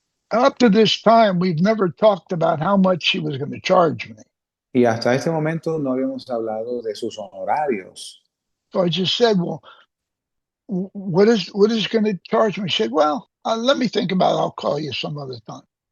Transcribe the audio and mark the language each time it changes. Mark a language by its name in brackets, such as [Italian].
[English] Up to this time, we've never talked about how much she was going to charge me. [Spanish] Y hasta este momento no habíamos hablado de sus honorarios. [English] So I just said, well, what is going to charge me? She said, well, let me think about it. I'll call you some other time.